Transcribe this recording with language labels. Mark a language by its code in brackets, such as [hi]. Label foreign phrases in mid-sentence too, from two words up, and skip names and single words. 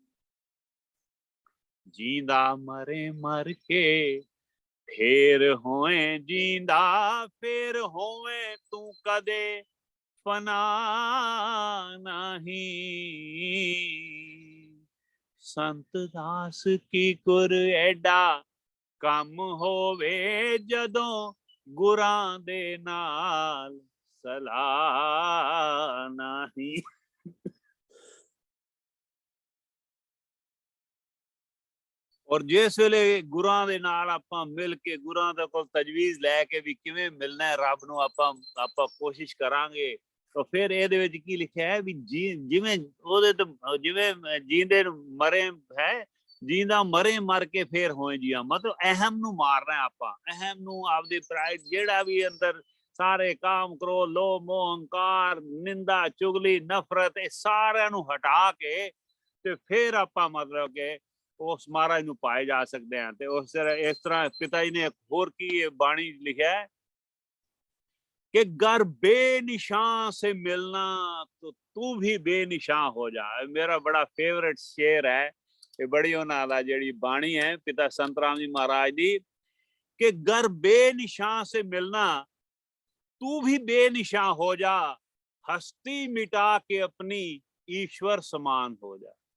[pa] ਜੀਂਦਾ ਮਰੇ ਮਰ ਕੇ ਫੇਰ ਹੋਏ ਜੀਂਦਾ ਫੇਰ ਹੋਏ ਤੂ ਕਦੇ ਫਨਾ ਨਹੀਂ, ਸੰਤ ਦਾਸ ਕੀ ਕੁਰ ਏਡਾ ਕਮ ਹੋਵੇ ਜਦੋਂ ਗੁਰਾਂ ਦੇ ਨਾਲ ਸਲਾਹ ਨਹੀਂ। ਔਰ ਜਿਸ ਵੇਲੇ ਗੁਰਾਂ ਦੇ ਨਾਲ ਆਪਾਂ ਮਿਲ ਕੇ ਗੁਰਾਂ ਦੇ ਕੋਲ ਤਜਵੀਜ਼ ਲੈਕੇ ਭੀ ਕਿਵੇਂ ਮਿਲਣਾ ਹੈ ਰੱਬ ਨੂੰ ਆਪਾਂ ਕੋਸ਼ਿਸ਼ ਕਰਾਂਗੇ ਤੋ ਫਿਰ ਇਹਦੇ ਵਿੱਚ ਕੀ ਲਿਖਿਆ ਹੈ ਵੀ ਜਿਵੇਂ ਉਹਦੇ ਤੇ ਜਿਵੇਂ ਜੀਂਦੇ ਮਰੇ ਹੈ ਜੀਂਦਾ ਮਰੇ ਮਰ ਕੇ ਫੇਰ ਹੋਏ ਜੀਆ ਮਤਲਬ ਅਹਿਮ ਨੂੰ ਮਾਰਨਾ ਆਪਾਂ ਅਹਿਮ ਨੂੰ ਆਪਦੇ ਪ੍ਰਾਈਡ ਜਿਹੜਾ ਵੀ ਅੰਦਰ ਸਾਰੇ ਕਾਮ ਕ੍ਰੋਧ ਲੋਭ ਮੋਹ ਹੰਕਾਰ ਨਿੰਦਾ ਚੁਗਲੀ ਨਫ਼ਰਤ ਇਹ ਸਾਰਿਆਂ ਨੂੰ ਹਟਾ ਕੇ ਤੇ ਫਿਰ ਆਪਾਂ ਮਤਲਬ ਕਿ ਉਸ ਮਹਾਰਾਜ ਨੂੰ ਪਾਏ ਜਾ ਸਕਦੇ हैं ਤੇ ਉਸ ਇਸ ਤਰ੍ਹਾਂ ਪਿਤਾ ਜੀ ਨੇ ਹੋਰ ਕੀ ਬਾਣੀ ਲਿਖਿਆ ਹੈ [hi] कि गर बेनिशान से मिलना तो तू भी बेनिशान हो जा। मेरा बड़ा फेवरेट शेर है ये [pa] ਬੜੀ ਉਨ੍ਹਾਂ ਜੇੜੀ ਬਾਣੀ ਹੈ ਪਿਤਾ ਸੰਤ ਰਾਮ ਜੀ ਮਹਾਰਾਜ ਦੀ [hi] कि गर बेनिशान से मिलना तू भी बेनिशान हो जा, हस्ती मिटा के अपनी ईश्वर समान हो जा।